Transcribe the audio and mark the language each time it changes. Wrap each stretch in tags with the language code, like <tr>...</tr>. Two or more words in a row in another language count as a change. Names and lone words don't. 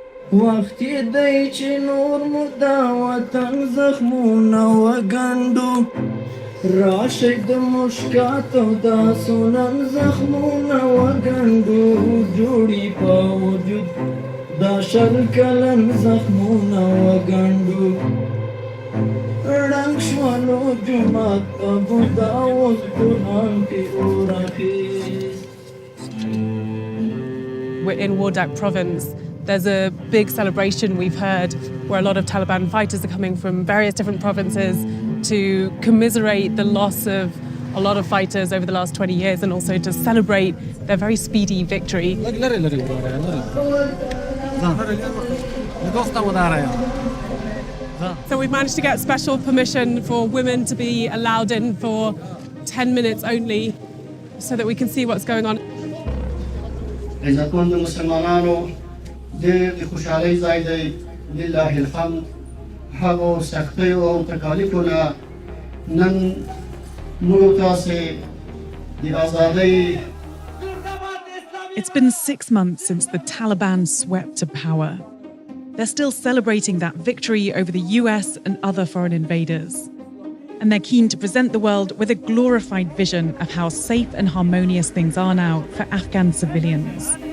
<ps>وختي دی چې نور مو دا وطن زخمونه وګنډو راشئ د مشکاتو دا سنن زخمونه وګنډو جوړي په وجود دا شل کلن زخمونه وګنډو ړنګ شولو جومات ابو دا اوس ګلان پې اور اخیست.</ps> <en>We're in Wardak province. There's a big celebration we've heard where a lot of Taliban fighters are coming from various different provinces to commiserate the loss of a lot of fighters over the last 20 years and also to celebrate their very speedy victory. So we've managed to get special permission for women to be allowed in for 10 minutes only so that we can see what's going on.</en> <ps>عزتمند مسلمانانو ډېر د خوشحالۍ ځای دی</ps> <ar>لله الحمد</ar> <ps>هغو سختیو او تکالیفو نه نن موږ تاسې د ازادۍ.</ps> <en>It's been 6 months since the Taliban swept to power. They're still celebrating that victory over the US and other foreign invaders. And they're keen to present the world with a glorified vision of how safe and harmonious things are now for Afghan civilians.</en>